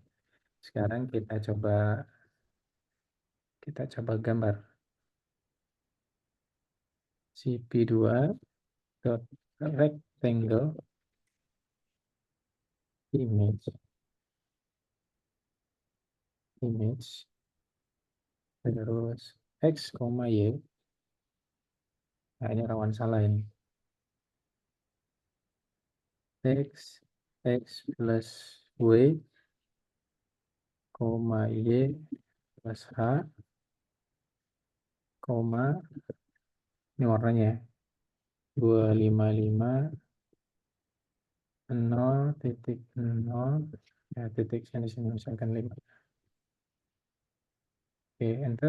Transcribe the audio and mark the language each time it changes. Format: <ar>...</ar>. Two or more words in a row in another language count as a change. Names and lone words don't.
<id>Sekarang kita coba gambar CP2</id> <en>dot rectangle image</en> <id>terus X, Y. Nah, ini rawan salah ini.</id> <en>X plus Y, Y plus H,</en> <id>ini warnanya ya, 255 0,0 ya, titik sini misalkan 5. Oke, enter.</id>